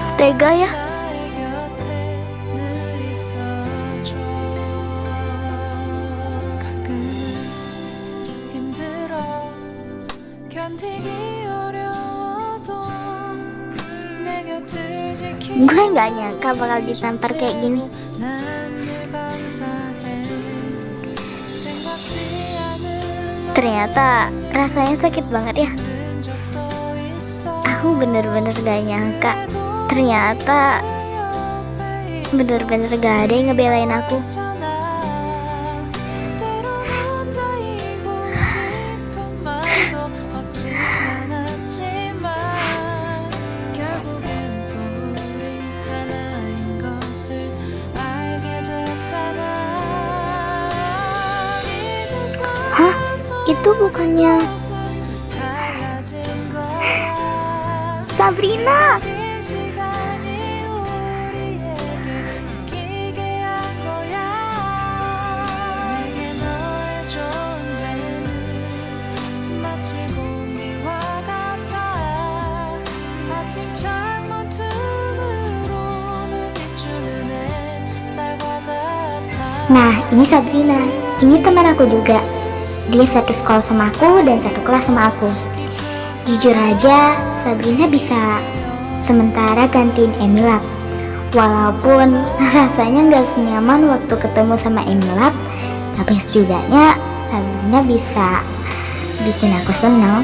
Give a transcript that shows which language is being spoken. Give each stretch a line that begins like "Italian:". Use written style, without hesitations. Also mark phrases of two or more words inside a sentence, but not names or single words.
Indonesian: tega ya.
Korean: 나의 곁에 늘 있어줘. 가끔은 힘들어 견디기 어려워도 내 곁을 지키는
Indonesian: Gue nggak nyangka bakal ditampar kayak gini.
Korean: 난늘 감사해. 생각지 않은
Indonesian: Ternyata rasanya sakit banget ya.
Korean: 적도 있어.
Indonesian: Aku bener-bener gak nyangka. Ternyata bener-bener gak ada yang ngebelain aku.
Korean: 때론 혼자이고 싶은 마음도 없진 않았지만 결국엔 또 우리 하나인 것을 알게 됐잖아. 이제서
Indonesian: Hah? Itu bukannya
Korean: 달라진 거야.
Indonesian: Sabrina?
Korean: 이 시간이 우리에게 느끼게 한 거야. 내게 너의 존재는 마치 공기와 같아. 아침 창문 틈으로는 비추는 햇살과 같아.
Indonesian: Nah, ini Sabrina. Ini teman aku juga. Dia satu sekolah sama aku dan satu kelas sama aku. Jujur aja, Sabrina bisa sementara gantiin Emilap. Walaupun rasanya gak senyaman waktu ketemu sama Emilap, tapi setidaknya Sabrina bisa bikin aku seneng.